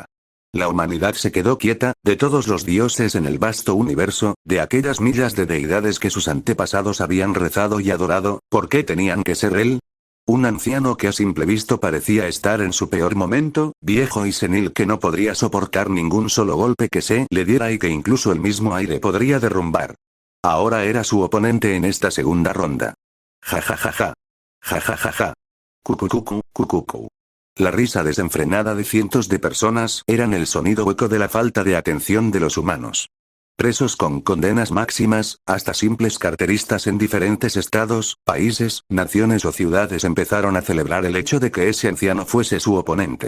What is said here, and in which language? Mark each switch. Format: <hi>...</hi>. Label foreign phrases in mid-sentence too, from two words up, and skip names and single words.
<es>La humanidad se quedó quieta, de todos los dioses en el vasto universo, de aquellas millas de deidades que sus antepasados habían rezado y adorado, ¿por qué tenían que ser él? Un anciano que a simple visto parecía estar en su peor momento, viejo y senil que no podría soportar ningún solo golpe que se le diera y que incluso el mismo aire podría derrumbar. Ahora era su oponente en esta segunda ronda. Ja ja ja ja. Ja ja ja ja. Cucucucu, cucucu. La risa desenfrenada de cientos de personas eran el sonido hueco de la falta de atención de los humanos. Presos con condenas máximas, hasta simples carteristas en diferentes estados, países, naciones o ciudades empezaron a celebrar el hecho de que ese anciano fuese su oponente.</es>